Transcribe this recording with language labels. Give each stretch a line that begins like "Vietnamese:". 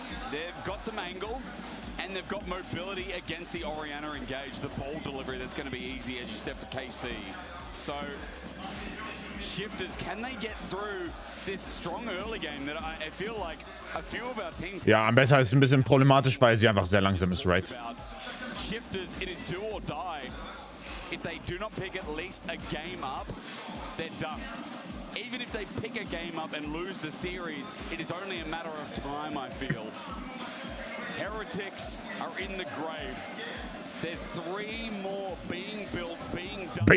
English: They've got some angles, and they've got mobility against the Orianna engage, the ball delivery that's going to be easy, as you said, for KC. So, shifters, can they get through this strong early game that I feel like a few of our teams...
German: Ja, am besten ist ein bisschen problematisch, weil sie einfach sehr langsam ist, right?
English: Shifters, it is do or die. If they do not pick at least a game up, they're done. Even if they pick a game up and lose the series, it is only a matter of time, I feel. Heretics are in the grave. There's 3 more being built, being done.